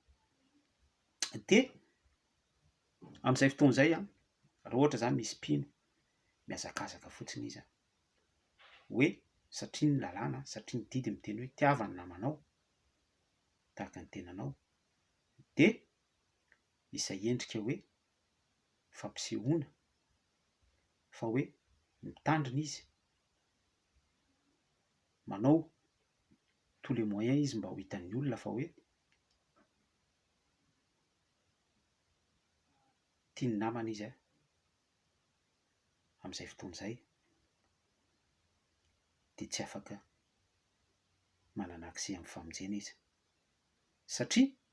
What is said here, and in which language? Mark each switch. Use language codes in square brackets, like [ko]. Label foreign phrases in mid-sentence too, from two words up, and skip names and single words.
[mg] De amin'izay fotoana izay raha ohatra zany misy mpino mihazakazaka fotsiny izy hoe satria ny lalàna, satria ny didy miteny hoe tiavany namanao tahaka ny tenanao, de izay endrika hoe fampisehoana fa hoe mitandrina izy, manao [fr] tous les moyens [mg] izy mba ho hitan'ny olona fa hoe tiany namana izy amin'izay fotoana izay de tsy afaka manana accès amin'ny famonjena izy, satria